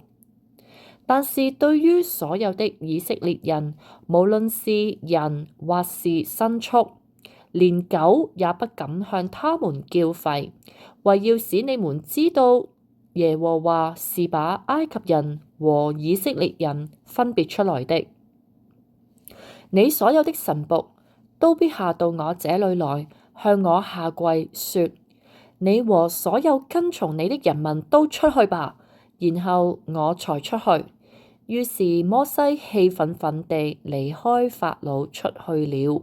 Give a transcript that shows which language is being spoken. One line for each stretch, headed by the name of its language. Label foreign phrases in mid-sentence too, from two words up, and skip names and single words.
Chinese: 但是對於所有的以色列人，無論是人或是牲畜，連狗也不敢向他們叫吠，為要使你們知道耶和華是把埃及人和以色列人分別出來的。你所有的臣僕都必下到我這裏來，向我下跪，說：你和所有跟從你的人民都出去吧，然後我才出去。於是摩西氣憤憤地離開法老出去了。